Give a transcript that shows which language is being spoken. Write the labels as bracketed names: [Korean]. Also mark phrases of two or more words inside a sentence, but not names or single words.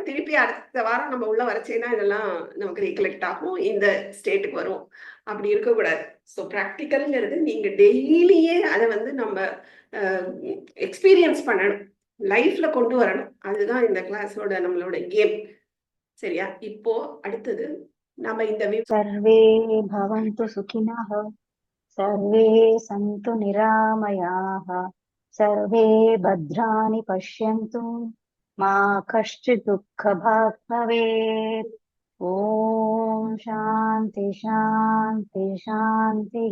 [Tamil] திருப்பி அடுத்த வாரம் நம்ம உள்ள வரச்சேன்னா இதெல்லாம் நமக்கு ரீகலெக்ட் ஆகும், இந்த ஸ்டேட்டுக்கு வரும். அப்படி இருக்கக்கூடாது. ஸோ ப்ராக்டிக்கல்ங்கிறது நீங்க டெய்லியே அதை வந்து நம்ம எக்ஸ்பீரியன்ஸ் பண்ணணும், லைஃப்ல கொண்டு வரணும். அதுதான் இந்த கிளாஸோட நம்மளோட கேம். சரியா? இப்போ அடுத்தது நம்ம இந்த [Sanskrit] सर्वे भवन्तु सुखिनः, सर्वे सन्तु निरामयाः, सर्वे भद्राणि पश्यन्तु, मा कश्चित् दुःखभाग् भवेत्. ॐ शान्ति शान्ति शान्तिः.